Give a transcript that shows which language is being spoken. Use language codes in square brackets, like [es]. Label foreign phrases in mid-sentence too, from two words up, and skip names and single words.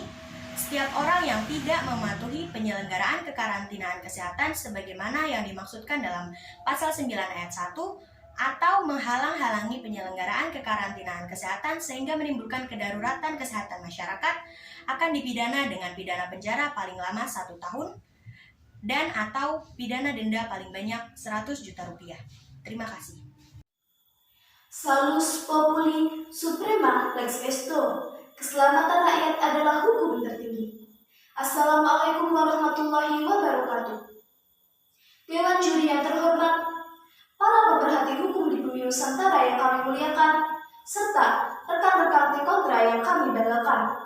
[id] setiap orang yang tidak mematuhi penyelenggaraan kekarantinaan kesehatan sebagaimana yang dimaksudkan dalam Pasal 9 Ayat 1 atau menghalang-halangi penyelenggaraan kekarantinaan kesehatan sehingga menimbulkan kedaruratan kesehatan masyarakat akan dipidana dengan pidana penjara paling lama 1 tahun dan atau pidana denda paling banyak 100 juta rupiah. Terima kasih. [la] Salus populi suprema lex esto. [id] Keselamatan rakyat adalah hukum tertinggi. [ar] السلام عليكم ورحمة الله وبركاته. [id] Dewan Juri yang terhormat, para pemerhati hukum di bumi Nusantara yang kami muliakan, serta rekan-rekan T-Kontra yang kami banggakan.